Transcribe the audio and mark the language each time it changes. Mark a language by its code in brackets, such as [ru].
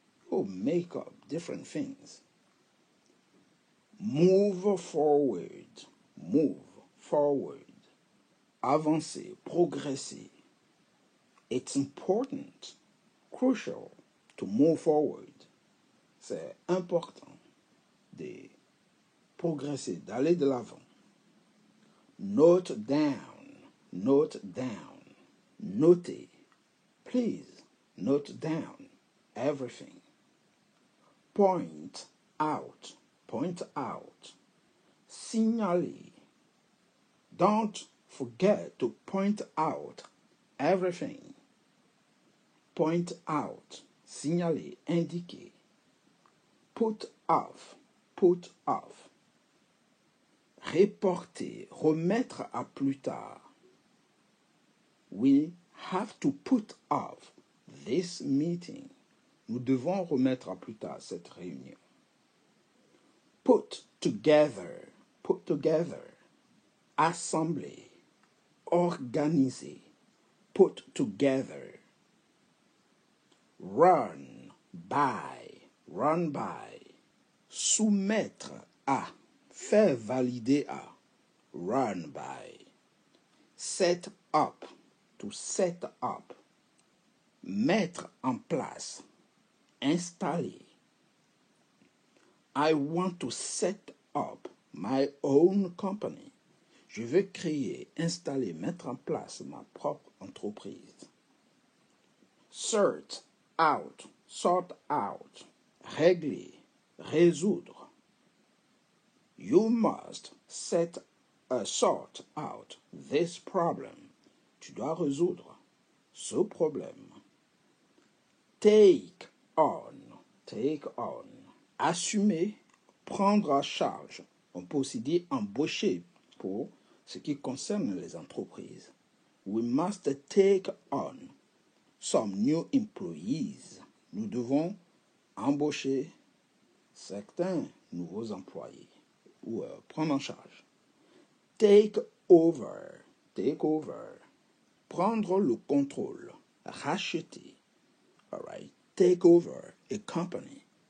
[en] Oh, make up different things. Move forward. Move forward. [fr] Avancer. Progresser. [en] It's important, crucial to move forward. [fr] C'est important de progresser, d'aller de l'avant. [en] Note down. Note down. [fr] Notez. [en] Please note down everything. Point out. Point out. [fr] Signaler. [en] Don't forget to point out everything. Point out. [fr] Signaler. Indiquer. [en] Put off. Put off. [fr] Reporter. Remettre à plus tard. [en] We have to put off this meeting. [fr] Nous devons remettre à plus tard cette réunion. [en] Put together. Put together. [fr] Assembler. Organiser. [en] Put together. Run by. Run by. [fr] Soumettre à. Faire valider à. [en] Run by. Set up. To set up. [fr] Mettre en place. Installer. [en] I want to set up my own company. [fr] Je veux créer, installer, mettre en place ma propre entreprise. [en] Sort out. Sort out. [fr] Régler. Résoudre. [en] You must sort out this problem. [fr] Tu dois résoudre ce problème. [en] Take on. Take on. [fr] Assumer, prendre à charge. On peut aussi dire embaucher pour ce qui concerne les entreprises. [en] We must take on some new employees. [fr] Nous devons embaucher certains nouveaux employés ou prendre en charge. [en] Take over. Take over. [fr] Prendre le contrôle. Racheter. [en] All right. Take over a company.